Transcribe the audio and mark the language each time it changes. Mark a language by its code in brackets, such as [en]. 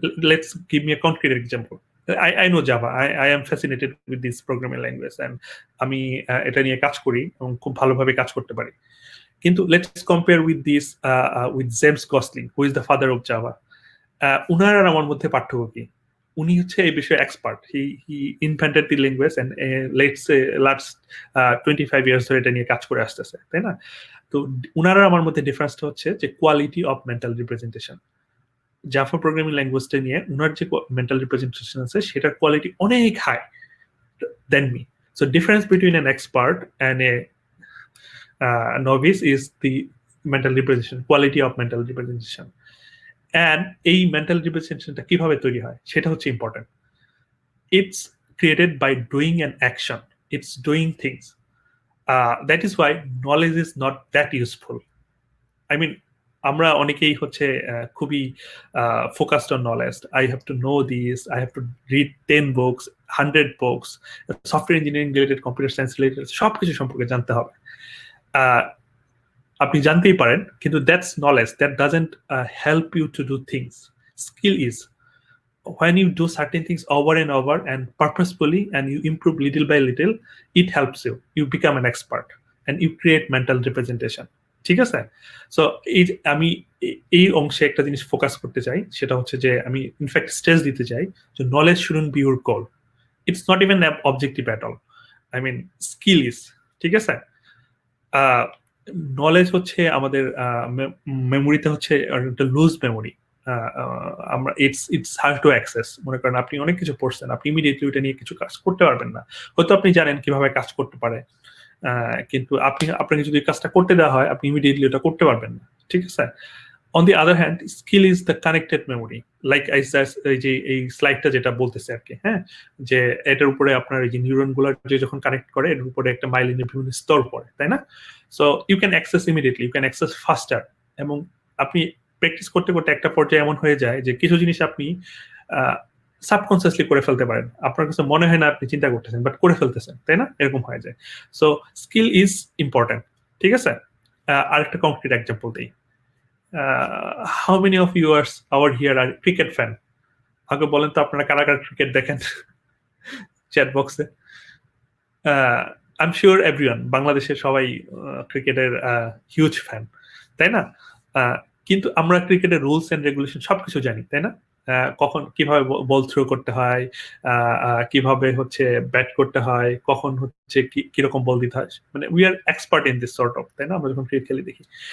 [en] Let's give me a concrete example. I know Java. I am fascinated with this programming language and [bn] আমি এটা নিয়ে কাজ করি এবং খুব ভালোভাবে কাজ করতে পারি। কিন্তু [en] Let's compare with this with James Gosling, who is the father of Java. [bn] উনার আর আমার মধ্যে পার্থক্য কি? উনি হচ্ছে এই বিষয়ে expert, [en] he invented the language and let's say last 25 years [bn] ধরে এটা নিয়ে কাজ করে আসতেছে, তাই না? তো উনার আর আমার মধ্যে ডিফারেন্সটা হচ্ছে যে [en] Quality of mental representation. [bn] Java programming ল্যাঙ্গুয়েজটা নিয়ে উনার যে মেন্টাল রিপ্রেজেন্টেশন আছে সেটার কোয়ালিটি অনেক [en] High than me. [bn] So difference [en] Between an expert and a novice is the mental representation, quality of mental representation. [bn] And এই mental representationটা কিভাবে তৈরি হয় সেটা হচ্ছে important. [en] It's created by doing an action. It's doing things. That is why knowledge is not that useful. I mean, [bn] আমরা অনেকেই হচ্ছে খুবই focused on knowledge. [en] I have to know this, I have to read 10 books, 100 books, [bn] software engineering related, computer science related সবকিছু সম্পর্কে জানতে হবে। আপনি জানতেই পারেন, কিন্তু [en] That's knowledge, that doesn't help you to do things. Skill is when you do certain things over and over and purposefully and you improve little by little, it helps you become an expert and you create mental representation, [bn] ঠিক আছে? So আমি এই অংশে একটা জিনিস focus করতে চাই, সেটা হচ্ছে যে আমি ইনফ্যাক্ট স্ট্রেস দিতে চাই যে [en] Knowledge shouldn't be your goal, it's not even objective at all. I mean skill is, [bn] ঠিক আছে? নলেজ হচ্ছে আমাদের মেমোরিতে হচ্ছে একটা লুজ মেমোরি। আমরা [en] It's hard to access. [bn] মনে করেন আপনি অনেক কিছু পড়ছেন, আপনি ইমিডিয়েটলি ওটা নিয়ে কিছু কাজ করতে পারবেন না। হয়তো আপনি জানেন কিভাবে কাজ করতে পারে, কিন্তু আপনাকে যদি কাজটা করতে দেওয়া হয় আপনি ইমিডিয়েটলি ওটা করতে পারবেন না, ঠিক আছে? [en] On the other hand, skill is the connected memory. [bn] Like এই স্লাইডটা যেটা বলতেছে আর কি, হ্যাঁ, যে এটার উপরে আপনার এই যে নিউরন গুলো যে যখন কানেক্ট করে এর উপরে একটা মাইলিনের বিভিন্ন স্তর পড়ে, তাই না? [en] So you can access immediately, you can access faster. [bn] এবং আপনি প্র্যাকটিস করতে করতে একটা পর্যায়ে এমন হয়ে যায় যে কিছু জিনিস আপনি সাবকনসিয়াসলি করে ফেলতে পারেন, আপনার কাছে মনে হয় না আপনি চিন্তা করতেছেন, বাট করে ফেলতেছেন, তাই না? এরকম হয়ে যায়। সো [en] skill is important, [bn] ঠিক আছে? আরেকটা কংক্রিট এক্সাম্পল দিই। [en] How many of you are here are cricket fan? [bn] আগে বলেন তো আপনারা কারা কারা ক্রিকেট দেখেন? চ্যাট বক্সে। [en] I am sure everyone [bn] বাংলাদেশের সবাই ক্রিকেটের হিউজ ফ্যান, তাই না? কিন্তু আমরা ক্রিকেটের রুলস এন্ড রেগুলেশন সবকিছু জানি, তাই না? কখন কিভাবে বল থ্রো করতে হয়, কিভাবে হচ্ছে ব্যাট করতে হয়, কখন হচ্ছে কিরকম বল দিতে হয়, মানে [en] we are expert in this sort of, [bn] তাই না? আমরা যখন ক্রিকেট খেলি দেখি।